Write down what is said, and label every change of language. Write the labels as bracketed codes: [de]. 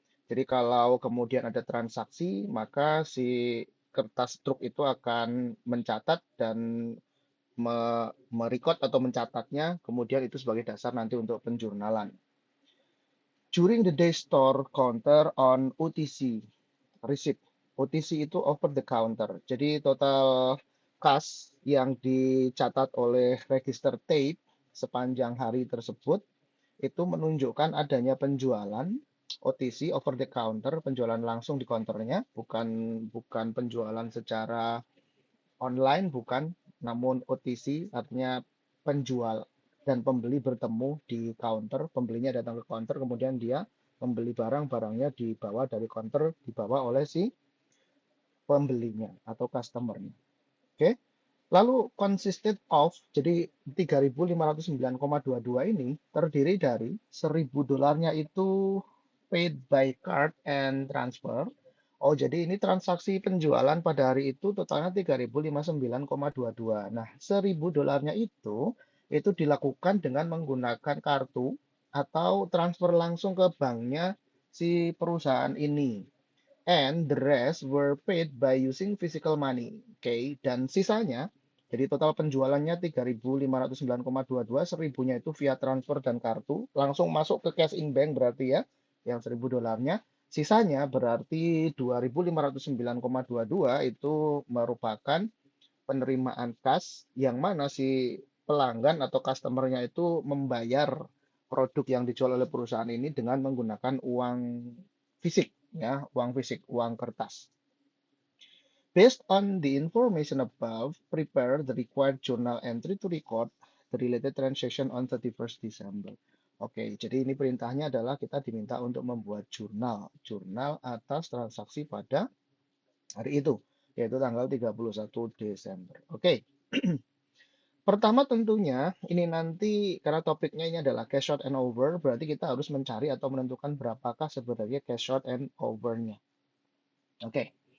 [id] Jadi kalau kemudian ada transaksi, maka si kertas struk itu akan mencatat dan merecord atau mencatatnya, kemudian itu sebagai dasar nanti untuk penjurnalan. [en] During the day store counter on OTC receipt. [id] OTC itu [en] over the counter. [id] Jadi total kas yang dicatat oleh register tape sepanjang hari tersebut itu menunjukkan adanya penjualan OTC [en] over the counter, [id] penjualan langsung di counternya, bukan bukan penjualan secara online, bukan, namun OTC artinya penjual dan pembeli bertemu di counter, pembelinya datang ke counter, kemudian dia membeli barang, barangnya dibawa dari counter, dibawa oleh si pembelinya atau customernya. Oke. Lalu [en] consisted of, [id] jadi 3.509,22 ini terdiri dari 1.000 dolarnya itu [en] paid by card and transfer. [id] Oh, jadi ini transaksi penjualan pada hari itu totalnya 3.059,22. Nah, 1.000 dolarnya itu dilakukan dengan menggunakan kartu atau transfer langsung ke banknya si perusahaan ini. [en] And the rest were paid by using physical money. [id] Oke, okay? Dan sisanya, jadi total penjualannya 3.509,22, 1.000-nya itu via transfer dan kartu, langsung masuk ke cash in bank berarti ya, yang 1.000 dolarnya. Sisanya berarti 2.509,22 itu merupakan penerimaan kas yang mana si pelanggan atau customernya itu membayar produk yang dijual oleh perusahaan ini dengan menggunakan uang fisik, ya, uang fisik, uang kertas. [en] Based on the information above, prepare the required journal entry to record the related transaction on 31st December. [id] Oke, jadi ini perintahnya adalah kita diminta untuk membuat jurnal atas transaksi pada hari itu, yaitu tanggal 31 Desember. Oke. Pertama tentunya ini nanti karena topiknya ini adalah cash out and over, berarti kita harus mencari atau menentukan berapakah sebenarnya cash out and over-nya. Oke.